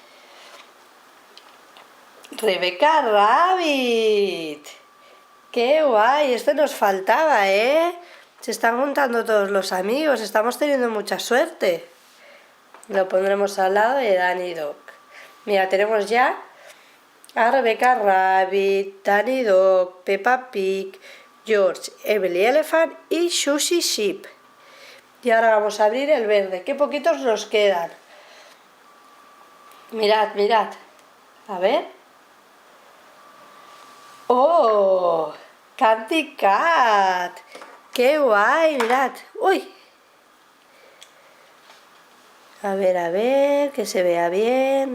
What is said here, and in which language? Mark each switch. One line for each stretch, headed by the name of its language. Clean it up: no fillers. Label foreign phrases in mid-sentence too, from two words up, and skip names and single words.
Spanish: Rebecca Rabbit. ¡Qué guay! Este nos faltaba, ¿eh? Se están juntando todos los amigos, estamos teniendo mucha suerte. Lo pondremos al lado de Danny Dog. Mira, tenemos ya a Rebecca Rabbit, Danny Dog, Peppa Pig, George, Emily Elephant y Sushi Sheep. Y ahora vamos a abrir el verde. ¡Qué poquitos nos quedan! Mirad, mirad. A ver. ¡Oh! ¡Candy Cat! ¡Qué guay! Mirad. ¡Uy! A ver, que se vea bien.